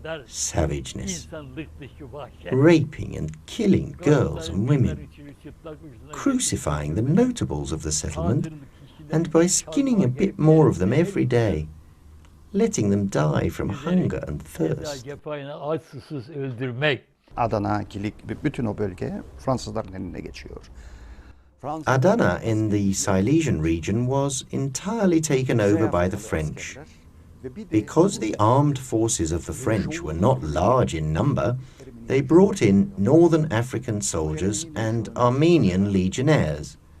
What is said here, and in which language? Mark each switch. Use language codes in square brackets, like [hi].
[en] Savageness. Raping and killing girls and women. Crucifying the notables of the settlement, and by skinning a bit more of them every day, letting them die from hunger and thirst. [tr] Adana, Kilik, bütün o bölge Fransızların eline geçiyor. [en] Adana in the Silesian region was entirely taken over by the French. Because the armed forces of the French were not large in number, they brought in northern African soldiers and Armenian legionnaires.